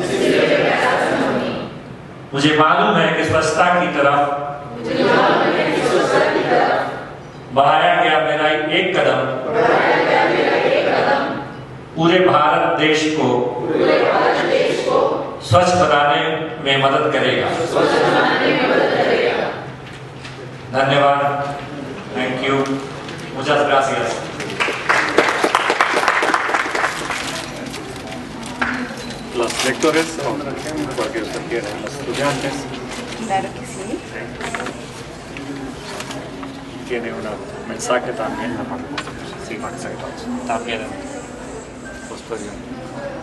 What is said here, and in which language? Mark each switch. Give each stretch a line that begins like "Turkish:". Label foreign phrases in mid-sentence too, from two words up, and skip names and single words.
Hindi: मुझे मालूम है कि स्वच्छता की तरफ बढ़ाया गया मेरा एक कदम पूरे भारत देश को स्वच्छ बनाने में मदद करेगा। धन्यवाद।
English: thank you.
Spanish: Muchas gracias. Los lectores, porque usted quiere, los estudiantes. Claro que sí. Tiene un mensaje también, sí, también posterior.